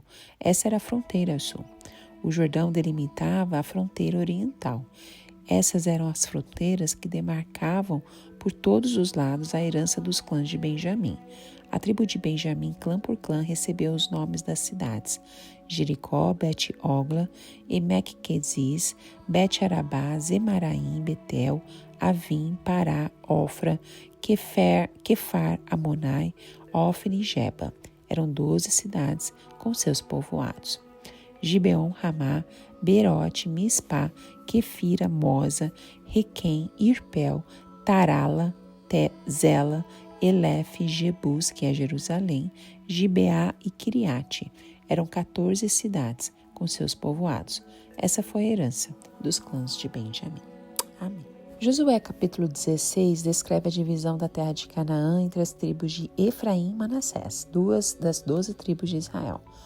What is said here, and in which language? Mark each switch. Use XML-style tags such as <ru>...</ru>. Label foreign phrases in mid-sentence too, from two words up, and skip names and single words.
<pt>Essa era a fronteira sul. O Jordão delimitava a fronteira oriental. Essas eram as fronteiras que demarcavam por todos os lados a herança dos clãs de Benjamim. A tribo de Benjamim, clã por clã, recebeu os nomes das cidades: Jericó, Bet-Ogla, Emek-Queziz, Bet-Arabá, Zemaraim, Betel, Avim, Pará, Ofra, Quefar, Amonai, Ofni e Geba. Eram 12 cidades com seus povoados. Gibeon, Ramá, Berote, Mispá, Quefira, Moza, Requém, Irpel, Tarala, Zela, Elef, Jebus, que é Jerusalém, Gibeá e Quiriate. Eram 14 cidades com seus povoados. Essa foi a herança dos clãs de Benjamim. Amém. Josué capítulo 16 descreve a divisão da terra de Canaã entre as tribos de Efraim e Manassés, 2 das 12 tribos de Israel.</pt>